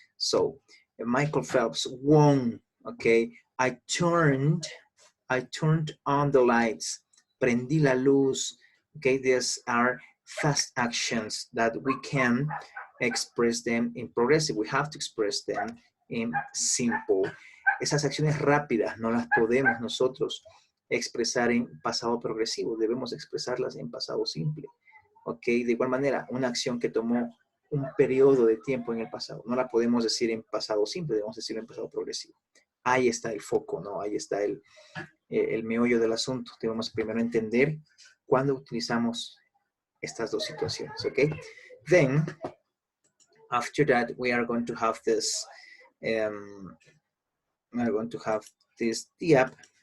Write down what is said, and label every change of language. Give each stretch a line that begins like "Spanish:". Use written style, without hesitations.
English: So Michael Phelps won. Okay, I turned on the lights,
Spanish: prendí la luz.
English: Okay, these are fast actions that we can express them in progressive. We have to express them in simple.
Spanish: Esas acciones rápidas no las podemos nosotros expresar en pasado progresivo, debemos expresarlas en pasado simple. Ok, de igual manera, una acción que tomó un periodo de tiempo en el pasado, no la podemos decir en pasado simple, debemos decirlo en pasado progresivo. Ahí está el foco, ¿no? Ahí está el meollo del asunto. Debemos primero entender cuándo utilizamos estas dos situaciones, ¿ok?
English: Then, after that, we are going to have this, I'm going to have this app.